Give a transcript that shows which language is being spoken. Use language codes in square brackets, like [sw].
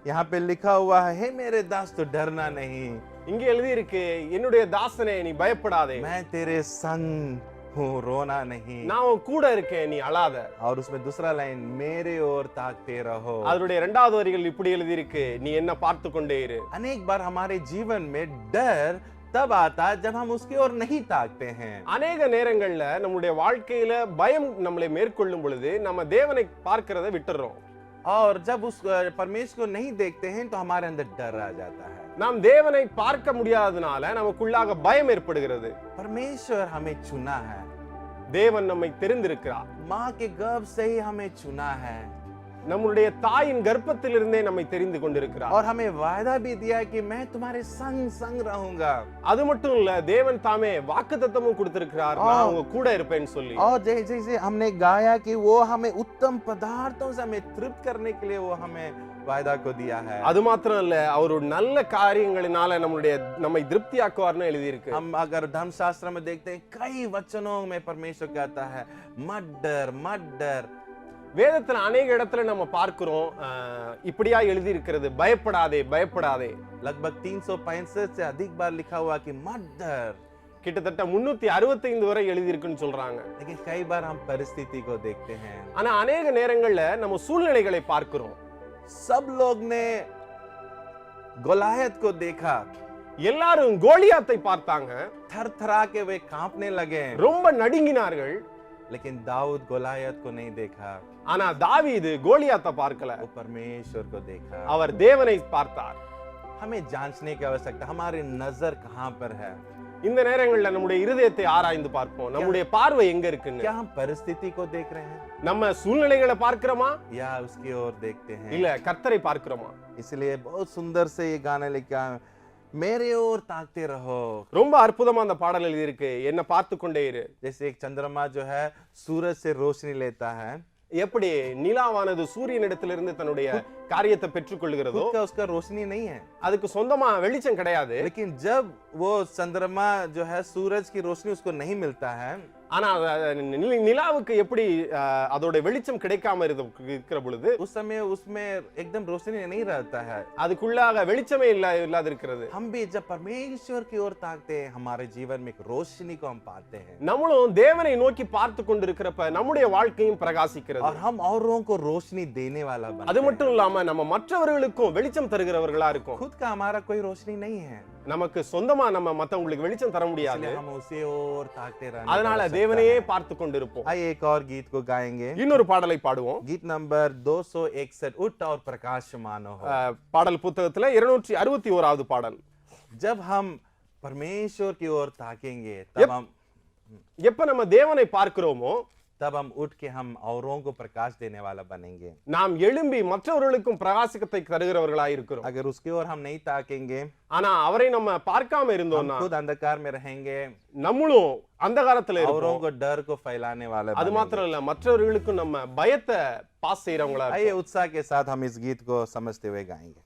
[hi] यहाँ पे लिखा हुआ है, हे मेरे दास तो डरना नहीं, [ta] இங்கே எழுதி இருக்கு, என்னுடைய தாசனே நீ பயப்படாதே, [hi] मैं तेरे संग हूँ रोना नहीं। [ta] நான் உன் கூட இருக்கேன், நீ அழாத। [hi] और उसमें दूसरा लाइन, मेरे ओर ताकते रहो। [ta] அதனுடைய இரண்டாவது வரிகள் இப்படி எழுதி இருக்கு, நீ என்ன பார்த்து கொண்டே இரு। [hi] अनेक बार हमारे जीवन में डर तब आता है जब हम उसकी ओर नहीं ताकते हैं। [ta] அநேக நேரங்கள்ல நம்முடைய வாழ்க்கையில பயம் நம்மளை மேற்கொள்ளும் பொழுது நம்ம தேவனை பார்க்கிறதை விட்டுறோம்। [hi] और जब उस परमेश्वर को नहीं देखते हैं तो हमारे अंदर डर आ जाता है। [ta] நாம் தேவனை பார்க்க முடியாதனால நமக்குள்ளாக பயம் ஏற்படுகிறது। [hi] परमेश्वर हमें चुना है, [ta] தேவன் நம்மை தெரிந்திருக்கிறார்। [hi] माँ के गर्भ से ही हमें चुना है [ta] நம்முடைய தாயின் கர்ப்பத்திலிருந்தே நம்மை தெரிந்து கொண்டிருக்கிறார்। [hi] और हमें वायदा भी दिया है कि मैं तुम्हारे संग संग रहूंगा। [ta] அது மட்டும் இல்ல, தேவன் தாமே வாக்குத்தத்தமும் கொடுத்திருக்கிறார், நான் உங்க கூட இருப்பேன்னு சொல்லி। [hi] और जैसे हमने गाया कि वो हमें उत्तम पदार्थों से हमें तृप्त करने के लिए वो हमें वायदा को दिया है। [ta] அது மாத்திரம் இல்ல, அவர் ஒரு நல்ல காரியங்களினால நம்மை திருப்தியாக்குவார்னு எழுதி இருக்கு। [hi] हम अगर धर्मशास्त्र में देखते हैं, कई वचनों में परमेश्वर कहता है मत डर मत डर। [ta] வேதத்துல अनेक இடத்துல நம்ம பார்க்கிறோம், இப்படியா எழுதி இருக்கிறது, பயப்படாதே பயப்படாதே। [hi] लगभग 365 से अधिक बार लिखा हुआ कि मत डर। [ta] கிட்டத்தட்ட 365 வரை எழுதி இருக்குன்னு சொல்றாங்க। [hi] लेकिन कई बार हम परिस्थिति को देखते हैं, [ta] ஆனா अनेक நேரங்கள்ல நம்ம சூழ்நிலைகளை பார்க்கிறோம்। [hi] सब लोग ने गोलायत को देखा, [ta] எல்லாரும் கோலியாத்தை பார்த்தாங்க, [hi] थर थरा के वे कांपने लगे, [ta] ரொம்ப நடுங்கினார்கள்। [hi] लेकिन दाऊद गोलायत को नहीं देखा, [ta] ஆனா தாவீது கோலியாத்தை பார்க்கல, [hi] वो परमेश्वर को देखा। [ta] அவர் தேவனை பார்த்தார்। [hi] हमें जांचने की आवश्यकता, हमारी नजर कहां पर है। [ta] இந்த நேரங்கள்ல நம்முடைய இருதயத்தை ஆராய்ந்து பார்ப்போம், நம்முடைய பார்வை எங்க இருக்குன்னு। [hi] क्या हम परिस्थिति को देख रहे हैं [ta] நம்ம சூழ்நிலைகளை பார்க்கிறோமா [hi] या उसकी ओर देखते हैं? [ta] இல்ல கர்த்தரை பார்க்கிறோமா? [hi] इसलिए बहुत सुंदर से ये गाना लिखा, मेरे ओर ताकते रहो। [ta] ரொம்ப அற்புதமா அந்த பாடல் எழுதி இருக்கு, என்ன பார்த்து கொண்டே இரு। [hi] जैसे एक चंद्रमा जो है सूरज से रोशनी लेता है, [ta] எப்படி நிலாவானது சூரியனிடத்திலிருந்து தன்னுடைய காரியத்தை பெற்றுக்கொள்கிறதோ, [hi] खुद का उसका रोशनी नहीं है, [ta] அதுக்கு சொந்தமா வெளிச்சம் கிடையாது। [hi] लेकिन जब वो चंद्रमा जो है सूरज की रोशनी उसको नहीं मिलता है, [ta] ஆனா நிலாவுக்கு எப்படி அதோட வெளிச்சம் கிடைக்காம இருக்கிற பொழுது [hi] उस समय उसमें एकदम रोशनी नहीं रहता है, [ta] அதுக்குள்ளாக வெளிச்சமே இல்லாத இருக்கிறது। [hi] हम भी जब परमेश्वर की ओर ताकते हैं, हमारे जीवन में एक रोशनी को हम पाते हैं, [ta] நம்மளும் தேவனை நோக்கி பார்த்து கொண்டிருக்கிறப்ப நம்முடைய வாழ்க்கையும் பிரகாசிக்கிறது। [hi] और हम औरों को रोशनी देने वाला बनते [ta] அது [hi] हैं। [ta] மட்டும் இல்லாம நம்ம மற்றவர்களுக்கும் வெளிச்சம் தருகிறவர்களா இருக்கும்। [hi] खुद का हमारा कोई रोशनी नहीं है, [ta] நமக்கு சொந்தமா நம்ம மத்தவங்களுக்கு வெளிச்சம் தர முடியாது, [hi] इसलिए हम उसी ओर ताकते रहना। [ta] அதனால தேவனையே பார்த்து கொண்டிருப்போம்। [hi] आइए एक और गीत को गाएंगे, [ta] இன்னொரு பாடலை பாடுவோம்। [hi] गीत नंबर 261, उठ और प्रकाशमान हो। [ta] பாடல் புத்தகத்துல 261வது பாடல்। [hi] जब हम परमेश्वर की ओर ताकेंगे [ta] எப்ப நம்ம தேவனை பார்க்கிறோமோ [hi] तब हम उठ के हम औरों को प्रकाश देने वाला बनेंगे। [ta] நாம் எழும்பி மற்றவர்களுக்கும் பிரகாசத்தை தருகிறவர்களாய் இருக்கிறோம்। [hi] अगर उसकी ओर हम नहीं ताकेंगे, [ta] ஆனா அவரை நம்ம பார்க்காம இருந்தோம்னா [hi] खुद अंधकार में रहेंगे, [ta] நம்மளும் अंधकारத்துல [hi] औरों [ta] இருப்போம்। [hi] को डर को फैलाने वाले [ta] அது [hi] बनेंगे। [ta] மாத்திரம் இல்ல, மற்றவர்களுக்கும் நம்ம பயத்தை பாஸ் செய்யறவங்களா [hi] आइए उत्साह के साथ हम इस गीत को समझते हुए गाएंगे।